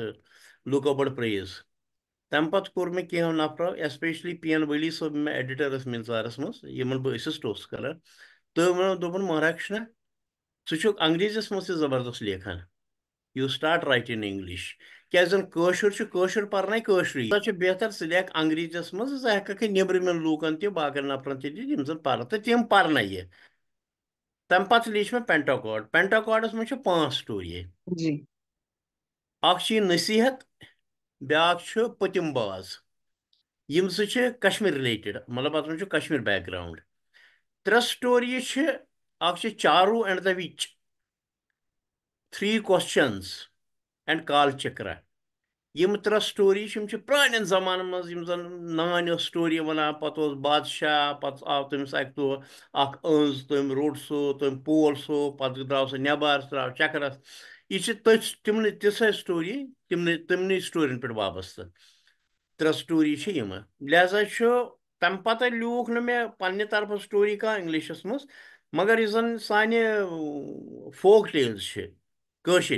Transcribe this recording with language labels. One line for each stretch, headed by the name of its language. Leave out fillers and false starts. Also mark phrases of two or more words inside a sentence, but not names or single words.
Kashmiri: لُکو بٔڑ پریز تمہِ پتہٕ کوٚر مےٚ کینٛہو نفرو ایسپیشلی پی این ؤلی صٲب مےٚ ایڈِٹر ٲس مِنژارس منٛز یِمن بہٕ أسِسٹ اوسُس کران تہٕ ووٚنو دوٚپُن مہاراکشنا ژٕ چھُکھ انگریٖزیس منٛز تہِ زبردست لیکھان
English: you start write in English
Kashmiri: کیازِ زن کٲشُر چھُ کٲشُر پرناے کٲشرُے سۄ چھُ بہتر ژٕ لیکھ انگریٖزیس منٛز ژٕ ہٮ۪ککھ یہِ نیبرِمٮ۪ن لوٗکن تہِ باقین نفرن تہِ دِتھ یِم زن پرن تہٕ تِم پرنٲیہِ تمہِ پتہٕ لیٖچھ مےٚ پینٹاکارڈ پینٹاکارڈس منٛز چھِ 5 سٹوری جی اکھ چھِ یہِ نصیحت بیاکھ چھُ پٔتِم باز یِم زٕ چھِ کشمیٖر رِلیٹِڈ مطلب اتھ منٛز چھُ کشمیٖر بیک گراوُنٛڈ 3 سٹوری چھِ اکھ چھِ چارو اینڈ دَ وِچ 3 questions اینڈ کال چکرا یِم 3 سٹوری چھِ یِم چھِ پرانٮ۪ن زمانن منٛز یِم زن نانۍ ٲس سٹوری ونان پتہٕ اوس بادشاہ پتہٕ آو تٔمِس اکہِ دۄہ اکھ أنٛز تٔمۍ روٚٹ سُہ تٔمۍ پول سُہ پتہٕ درٛاو سُہ نٮ۪بر سُہ درٛاو چکرس یہِ چھِ تٔتھۍ تِمنٕے تِژھے سٹوری تِمنٕے سٹورین پٮ۪ٹھ وابستہٕ 3 سٹوری چھِ یِمہٕ لہذا چھُ تمہِ پتہٕ لیوٗکھ نہٕ مےٚ پننہِ طرفہٕ سٹوری کانٛہہ انگلشس منٛز مگر یُس زن سانہِ فوک ٹیلز چھِ کٲشِر